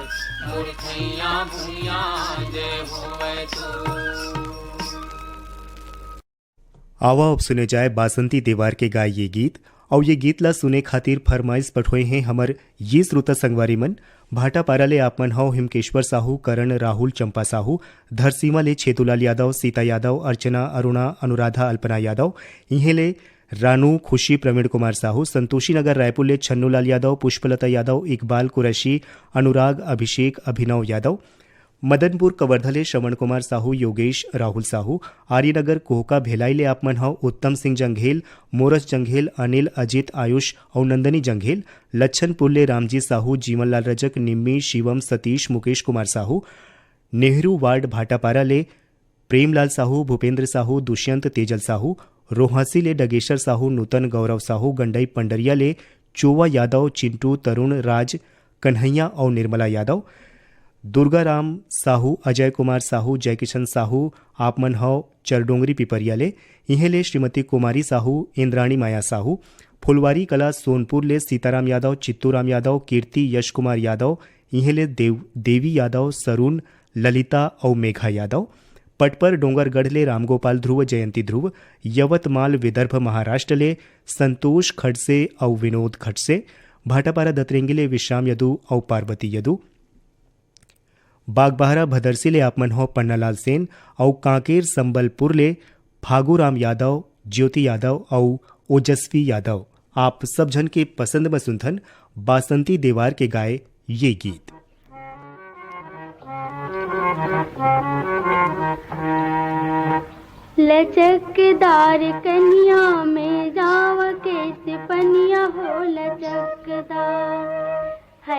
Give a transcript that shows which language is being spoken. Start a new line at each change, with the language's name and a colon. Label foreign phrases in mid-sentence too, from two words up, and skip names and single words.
Chhattisgarhi: मूर्खैया भूया जय होवे तोर। आवा अब सुने जाए बासंती देवार के गाय ये गीत। और ये गीत ला सुने खातिर फरमाइश पठोए हैं हमर ये श्रोता संगवारी मन। भाटापारा ले आप मन हौ हिमकेश्वर साहू, करण, राहुल, चंपा साहू। धरसीमा ले छेतुलाल यादव, सीता यादव, अर्चना, अरुणा, अनुराधा, अल्पना यादव। इन्हें ले रानू, खुशी, प्रवीण कुमार साहू। संतोषी नगर रायपुर ले छन्नूलाल यादव, पुष्पलता यादव, इकबाल कुरैशी, अनुराग, अभिषेक, अभिनव यादव। मदनपुर कवर्धले श्रवण कुमार साहू, योगेश, राहुल साहू। आर्यनगर कोहका भेलाई ले आप मन हौ उत्तम सिंह जंघेल, मोरस जंघेल, अनिल, अजित, आयुष और नंदनी जंघेल। लच्छनपुर ले रामजी साहू, जीवनलाल रजक, निम्मी, शिवम, सतीश, मुकेश कुमार साहू। नेहरू वार्ड भाटापारा ले प्रेमलाल साहू, भूपेंद्र साहू, दुष्यंत, तेजल साहू। रोहासी ले डगेश्वर साहू, नूतन, गौरव साहू। गंडई पंडरिया ले चोवा यादव, चिंटू, तरुण, राज, कन्हैया और निर्मला यादव। दुर्गाराम साहू, अजय कुमार साहू, जयकिशन साहू। आप मन हौ चरडोंगरी पिपरिया ले। इन्हें ले श्रीमती कुमारी साहू, इंद्राणी माया साहू। फुलवारी कला सोनपुर ले सीताराम यादव, चित्तूराम यादव, कीर्ति, यश कुमार यादव। इन्हें ले देवी यादव, सरुण, ललिता और मेघा यादव। पटपर डोंगरगढ़ ले रामगोपाल ध्रुव, जयंती ध्रुव। यवतमाल विदर्भ महाराष्ट्र ले संतोष खड़से और विनोद खड़से। भाटापारा दतरेंगी ले विश्राम यदु और पार्वती यदु। बागबाहरा भदरसी ले आप मन हो पन्नालाल सेन और कांकेर संबलपुर ले फागूराम यादव, ज्योति यादव और ओजस्वी यादव। आप सब जन के पसंद में सुनथन बासंती देवार के गाए ये गीत। लचकदार कन्या में जाव के पनिया हो लचकदार है।